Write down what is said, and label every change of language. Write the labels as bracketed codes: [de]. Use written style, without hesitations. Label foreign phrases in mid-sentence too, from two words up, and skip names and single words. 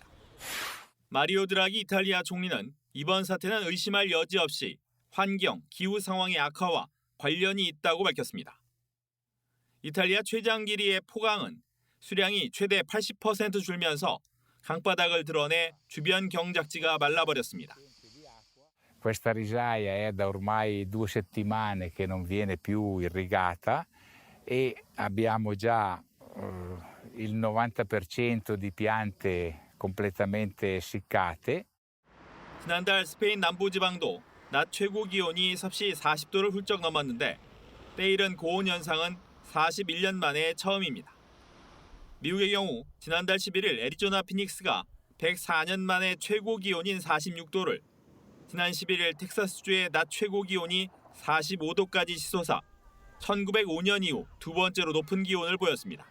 [ko] 마리오 드라기 이탈리아 총리는 이번 사태는 의심할 여지 없이 환경, 기후 상황의 악화와 관련이 있다고 밝혔습니다. 이탈리아 최장 길이의 포강은 수량이 최대 80% 줄면서 강바닥을 드러내 주변 경작지가 말라버렸습니다. [it] Questa risaia è da ormai 2 settimane che non viene più irrigata e abbiamo già il 90% di piante completamente essiccate. [ko] 지난달 스페인 남부지방도 낮 최고 기온이 섭씨 40도를 훌쩍 넘었는데 때이른 고온 현상은 41년 만에 처음입니다. 미국의 경우 지난달 11일 애리조나 피닉스가 104년 만에 최고 기온인 46도를, 지난 11일 텍사스주의 낮 최고 기온이 45도까지 치솟아 1905년 이후 두 번째로 높은 기온을 보였습니다.